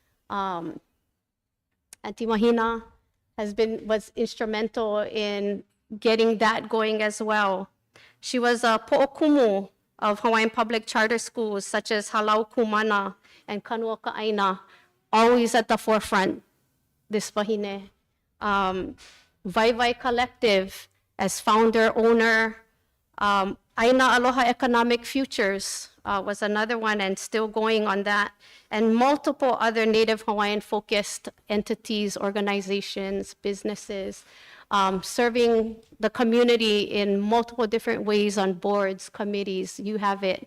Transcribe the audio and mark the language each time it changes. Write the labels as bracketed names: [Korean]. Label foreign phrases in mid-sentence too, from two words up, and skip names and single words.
[English] Auntie Mahina was instrumental in getting that going as well. She was a po'okumu of Hawaiian public charter schools such as Halau Kumana and Kanu ʻāina, always at the forefront, this wahine. Vai Collective as founder, owner. ʻAina Aloha Economic Futures was another one and still going on that. And multiple other Native Hawaiian focused entities, organizations, businesses, serving the community in multiple different ways on boards, committees, you have it.